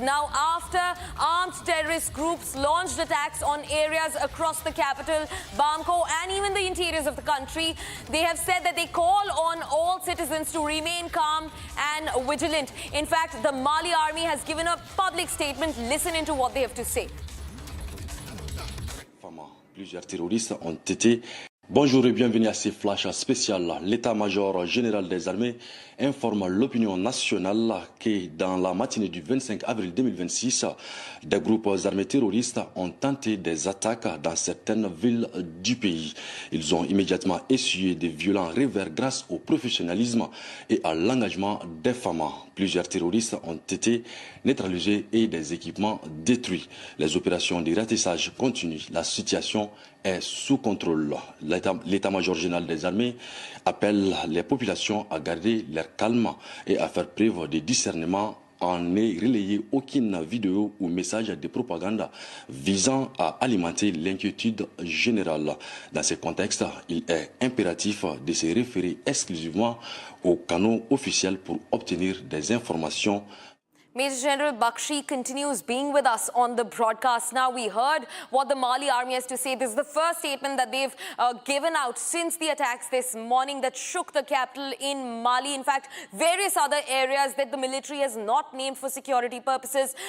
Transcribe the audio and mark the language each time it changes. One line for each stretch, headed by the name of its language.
English: Now, after armed terrorist groups launched attacks on areas across the capital, Bamako, and even the interiors of the country, they have said that they call on all citizens to remain calm and vigilant. In fact, the Mali army has given a public statement. Listen into what they have to say.
French: Plusieurs terroristes ont été... Bonjour et bienvenue à ces flashs spéciaux. L'état-major général des armées informe l'opinion nationale que dans la matinée du 25 avril 2026, des groupes armés terroristes ont tenté des attaques dans certaines villes du pays. Ils ont immédiatement essuyé de violents revers grâce au professionnalisme et à l'engagement des femmes. Plusieurs terroristes ont été neutralisés et des équipements détruits. Les opérations de ratissage continuent. La situation est sous contrôle. L'état-major général des armées appelle les populations à garder leur calme et à faire preuve de discernement en ait relayé aucune vidéo ou message de propagande visant à alimenter l'inquiétude générale. Dans ce contexte, il est impératif de se référer exclusivement aux canaux officiels pour obtenir des informations.
English: Major General Bakshi continues being with us on the broadcast. Now, we heard what the Mali army has to say. This is the first statement that they've given out since the attacks this morning that shook the capital in Mali. In fact, various other areas that the military has not named for security purposes.